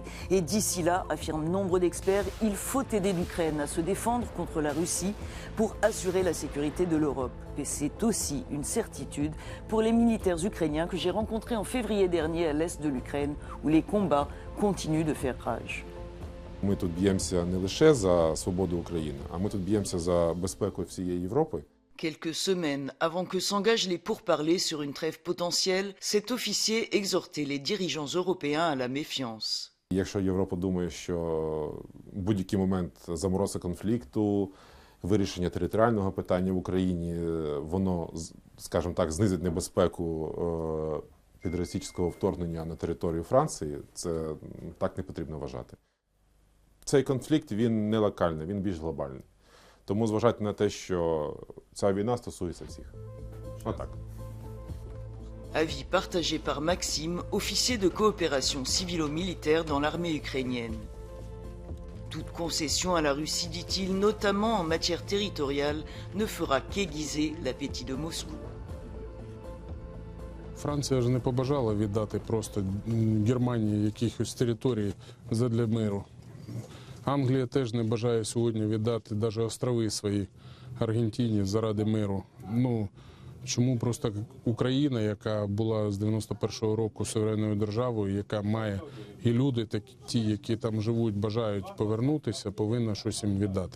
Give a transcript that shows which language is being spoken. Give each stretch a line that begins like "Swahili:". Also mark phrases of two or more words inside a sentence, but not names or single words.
French: Et d'ici là, affirment nombre d'experts, il faut aider l'Ukraine à se défendre contre la Russie pour assurer la sécurité de l'Europe. Et c'est aussi une certitude pour les militaires ukrainiens que j'ai rencontrés en février dernier à l'est de l'Ukraine, où les combats continuent de faire rage.
Ukrainian: Ми тут б'ємося не лише за свободу України, а ми тут б'ємося за безпеку всієї Європи.
French: Quelques semaines avant que s'engagent les pourparlers sur une trêve potentielle, cet officier exhortait les dirigeants européens à la méfiance.
Ukrainian: Якщо Європа думає, що в будь-який момент заморозка конфлікту, вирішення територіального питання в Україні, воно, скажімо так, знизить небезпеку підросійського вторгнення на територію Франції, це так не потрібно вважати. Цей конфлікт, він не локальний, він більш глобальний. Тому зважати на те, що ця війна стосується всіх. Отак.
French: Avis partagé par Maxime, officier de coopération civilo-militaire dans l'armée ukrainienne. Toute concession à la Russie, dit-il, notamment en matière territoriale, ne fera qu'aiguiser l'appétit de Moscou.
Ukrainian: Франція ж не побажала віддати просто Германії якихось територій задля миру. Англія теж не бажає сьогодні віддати навіть острови свої Аргентині заради миру. Ну, чому просто Україна, яка була з 91-го року суверенною державою, яка має і люди, ті, які там живуть, бажають повернутися, повинна щось їм віддати.